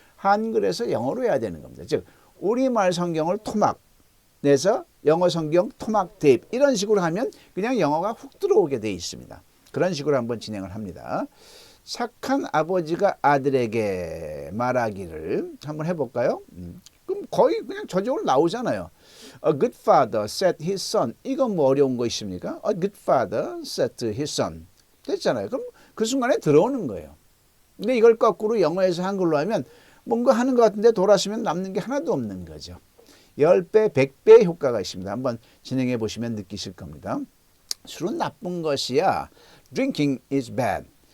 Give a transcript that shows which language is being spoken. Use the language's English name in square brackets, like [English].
[Korean] 한글에서 영어로 해야 되는 겁니다. 즉 우리말 성경을 토막 내서 영어 성경 토막 대입 이런 식으로 하면 그냥 영어가 훅 들어오게 돼 있습니다. 그런 식으로 한번 진행을 합니다. 착한 아버지가 아들에게 말하기를 한번 해볼까요? 그럼 거의 그냥 저절로 나오잖아요. [English] A good father said to his son. [Korean] 이건 뭐 어려운 거 있습니까? [English] A good father said to his son. [Korean] 됐잖아요. 그럼 그 순간에 들어오는 거예요. 근데 이걸 거꾸로 영어에서 한글로 하면 뭔가 하는 것 같은데 돌아서면 남는 게 하나도 없는 거죠. 10배, 100배의 효과가 있습니다. 한번 진행해 보시면 느끼실 겁니다. 술은 나쁜 것이야. [English] Drinking is bad.